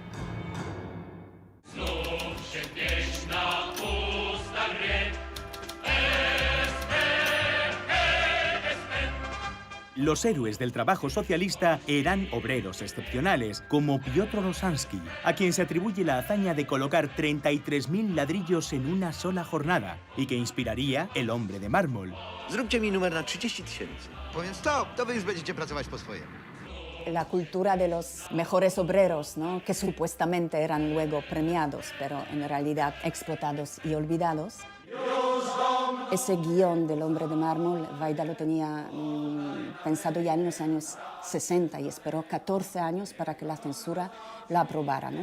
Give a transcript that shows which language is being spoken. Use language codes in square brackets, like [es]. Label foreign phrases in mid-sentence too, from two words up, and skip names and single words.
[es] Los héroes del trabajo socialista eran obreros excepcionales, como Piotr Rosansky, a quien se atribuye la hazaña de colocar 33.000 ladrillos en una sola jornada y que inspiraría El hombre de mármol. [pl] Zróbcie mi numer na 30 000. Powiem stop, to wy już będziecie pracować po swojemu. [es] la cultura de los mejores obreros, ¿no? Que supuestamente eran luego premiados, pero en realidad explotados y olvidados. Ese guión del Hombre de Mármol, Vaida lo tenía pensado ya en los años 60 y esperó 14 años para que la censura la aprobara, ¿no?